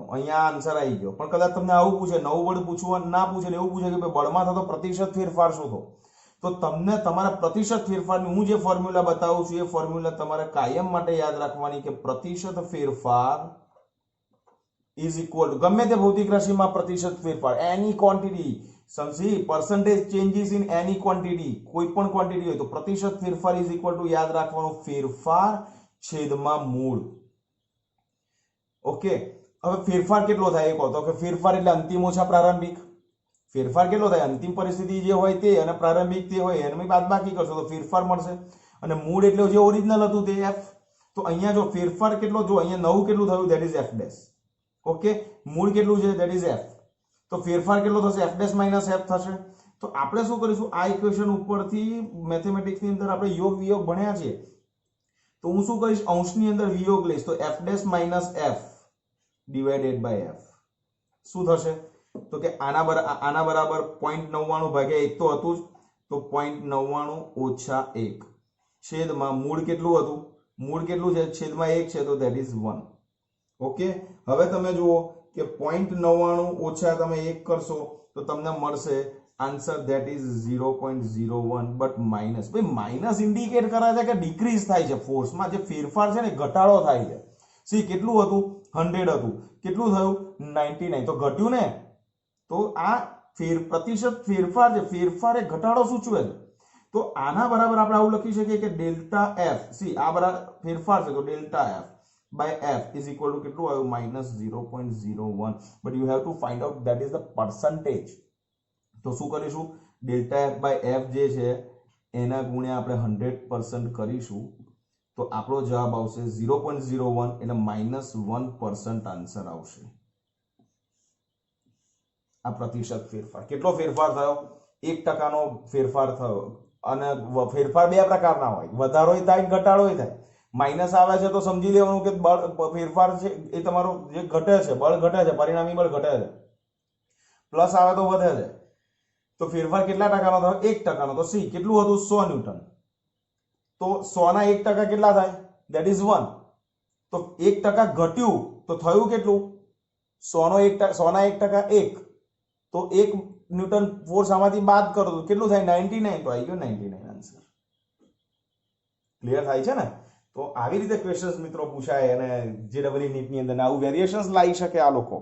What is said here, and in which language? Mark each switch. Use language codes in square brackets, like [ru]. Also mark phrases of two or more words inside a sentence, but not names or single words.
[gu] અહીંયા આન્સર આવી ગયો. પણ કદાચ તમને આવું પૂછે, નવું બળ પૂછવા ના પૂછે, એવું પૂછે કે બળમાં થતો પ્રતિશત ફેરફાર શોધો, તો તમને તમારા પ્રતિશત ફેરફારની હું જે ફોર્મ્યુલા બતાવું છું એ ફોર્મ્યુલા તમારે કાયમ માટે યાદ રાખવાની કે પ્રતિશત ફેરફાર [en] is equal to [gu] ગમે તે ભૌતિક રાશિમાં પ્રતિશત ફેરફાર, એની ક્વોન્ટિટી, સમજી, [en] percentage changes in any quantity, [gu] કોઈ પણ ક્વોન્ટિટી હોય તો પ્રતિશત ફેરફાર [en] is equal to [gu] યાદ રાખવાનું ફેરફાર છેદમાં મૂળ. ઓકે, હવે ફેરફાર કેટલો થાય એ કહો. તો કે ફેરફાર એટલે અંતિમ ઓછા પ્રારંભિક. ફેરફાર કેટલો થાય? અંતિમ પરિસ્થિતિ જે હોય તે અને પ્રારંભિક તે હોય એની બાદબાકી કરશો તો ફેરફાર મળશે. અને મૂળ એટલે જે ઓરિજિનલ હતું તે f. તો અહીંયા જો ફેરફાર કેટલો, જો અહીંયા નવું કેટલું થયું, [en] that is f dash. [gu] ઓકે, મૂળ કેટલું છે, [en] that is [gu] f. તો ફેરફાર કેટલો થશે? [en] f dash minus f થશે. [gu] તો આપણે શું કરીશું, આ ઇક્વેશન ઉપરથી મેથેમેટિક્સ ની અંદર આપણે યોગ વિયોગ ભણ્યા છે, તો હું શું કરીશ, અંશની અંદર વિયોગ લઈશ. તો [en] f dash minus f divided by f [gu] શું થશે? તો કે આના બરાબર 0.99 ભાગ્યા 1 તો હતું જ, તો 0.99 ઓછા 1 છેદમાં મૂળ કેટલું હતું? મૂળ કેટલું છે? છેદમાં 1 છે, તો [en] that is 1. [gu] ઓકે, હવે તમે જુઓ કે 0.99 ઓછા તમે 1 કરશો તો તમને મળશે આન્સર, [en] that is 0.01. but minus, [gu] ભાઈ [en] minus indicate [gu] કરે છે કે ડિક્રીઝ થાય છે ફોર્સમાં, જે ફેરફાર છે ને ઘટાડો થાય છે. સી કેટલું હતું? 100 હતું. કેટલું થયું? 99. તો ઘટ્યું ને. તો આ પ્રતિશત ફેરફાર છે, ફેરફાર એ ઘટાડો સૂચવે છે. તો આના બરાબર આપણે આવું લખી શકીએ કે [en] delta f, [gu] સી આ બરાબર ફેરફાર છે, તો [en] delta f by f is equal to [gu] કેટલું આવ્યું? -0.01. [en] but you have to find out that is the percentage. [gu] તો શું કરીશું? [en] delta f by f [gu] જે છે એના ગુણ્યા આપણે 100% કરીશું તો આપણો જવાબ આવશે 0.01 એટલે -1% આન્સર આવશે. આ પ્રતિશત ફેરફાર. કેટલો ફેરફાર થયો? 1% નો ફેરફાર થયો. અને ફેરફાર બે પ્રકારના હોય, વધારોય થાય ઘટાડોય થાય. માઇનસ આવે છે તો સમજી લેવાનું કે બળ ફેરફાર છે એ તમારો જે ઘટે છે, બળ ઘટે છે, પરિણામી બળ ઘટે છે. પ્લસ આવે તો વધે છે. તો ફેરફાર કેટલા ટકાનો થયો? 1%નો. તો સી કેટલું હતું? 100 ન્યૂટન. તો 100 ના 1% કેટલા થાય? [en] that is 1. [gu] તો 1% ઘટ્યું તો થયું કેટલું? 100 ના 1% 1. તો 1 ન્યૂટન ફોર્સ આમાંથી બાદ કરો તો કેટલું થાય? 99. તો આવી ગયો 99 આન્સર. ક્લિયર થાય છે ને? તો આવી રીતે ક્વેશ્ચન્સ મિત્રો પૂછાય અને જેડબલઈ નીટની અંદર આવું વેરિએશન્સ લાવી શકે આ લોકો.